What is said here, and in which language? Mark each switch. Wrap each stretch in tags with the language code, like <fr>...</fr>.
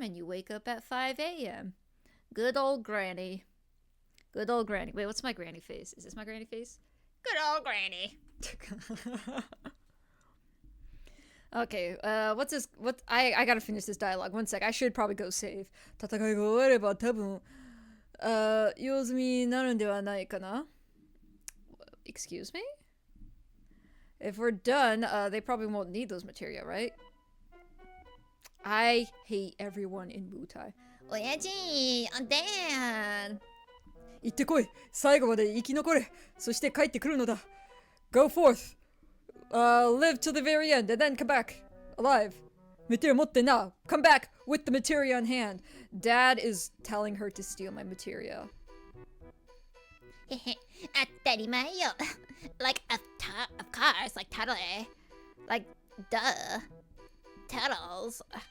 <en>and you wake up at 5 a.m. Good old granny. Good old granny. Wait, what's my granny face? Is this my granny face? Good old granny. Okay, what's this? I gotta finish this dialogue. One sec. I should probably go save.</en> <ja>戦いが終われば多分、用済みになるんではないかな?</ja> <en>Excuse me? If we're done, they probably won't need those material, right? I hate everyone in Wutai.</en> <ja>親父、</ja> <en>Dad.</en> <ja>行ってこい。最後まで生き残れ。そして帰ってくるのだ。</ja> <en>Go forth. Live till the very end and then come back alive. Material</en> <ja>持ってな。</ja> <en>Come back with the material on hand. Dad is telling her to steal my material.</en> <ja>へへ、当たり前よ。</ja> <en>Like, of course, like totally. Like, duh. Turtles.</en>